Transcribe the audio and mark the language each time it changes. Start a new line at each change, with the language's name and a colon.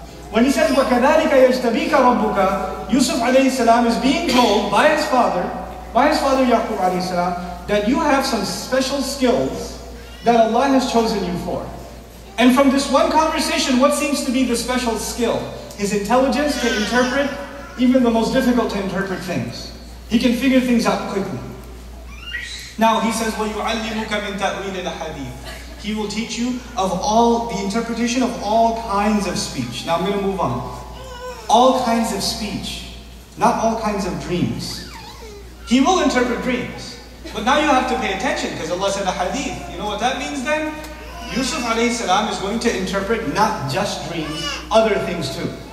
English: When he says,
Arabic: وَكَذَلِكَ يَجْتَبِيكَ رَبُّكَ,
English: Yusuf alayhi salam is being told by his father Yaqub alayhi salam, that you have some special skills that Allah has chosen you for. And from this one conversation, what seems to be the special skill? His intelligence to interpret even the most difficult to interpret things. He can figure things out quickly. Now he says,
Arabic: وَيُعَلِّمُكَ مِنْ تَأْوِيلِ الْحَدِيثِ.
English: He will teach you of the interpretation of all kinds of speech. Now I'm going to move on. All kinds of speech, not all kinds of dreams. He will interpret dreams. But now you have to pay attention because Allah said a hadith. You know what that means then? Yusuf alayhi salam is going to interpret not just dreams, other things too.